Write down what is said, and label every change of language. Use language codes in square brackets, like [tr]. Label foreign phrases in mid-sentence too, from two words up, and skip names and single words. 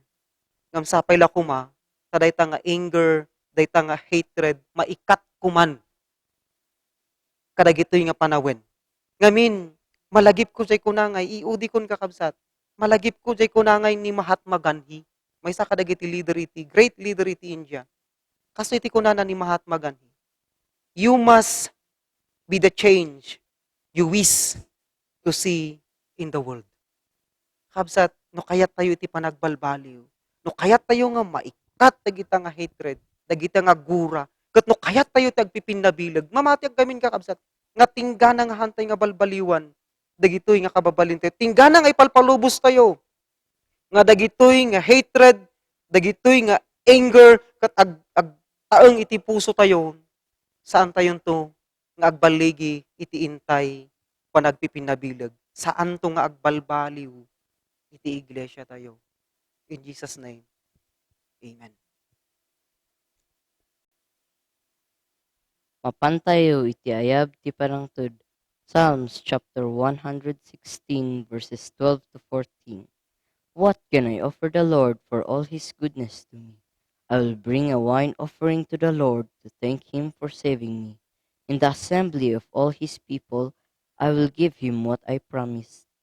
[ilo] Ngam sapay la kuma, sa dayta nga anger, dayta nga hatred, maikat kuman kadagitoy nga panawen. Ngamin, malagip ko jay kunangay, iudi kon kakabsat, malagip ko jay kunangay ni Mahatma Gandhi, may sa kadagiti leader iti, [en] great leader [ilo] iti India. Kaso iti kunana ni Mahatma Gandhi, [en] you must be the change you wish to see in the world. [ilo] Kabsat, no kayat tayo iti panagbalbaliw, no kayat tayo nga maikat dagita nga hatred, dagita nga gura, ket no kayat tayo tagpipinnabilag, mamatiag gamin kakabsat, nga tinggana nga hantay nga balbaliwan, dagitoy nga kababalin tayo, tinggana nga ipalpalubos tayo, nga dagitoy nga hatred, dagitoy nga anger, kat taeng iti puso tayo, saan tayo to, nga agbaligi, iti intay, panagpipinabilag, saan to nga agbalbaliw, iti iglesia tayo. [en] In Jesus' name, Amen. [ilo] Mapantayo iti ayab ti parangtud, [en] Psalms chapter 116 verses 12 to 14. What can I offer the Lord for all his goodness to me? I will bring a wine offering to the Lord to thank him for saving me. In the assembly of all his people, I will give him what I promised.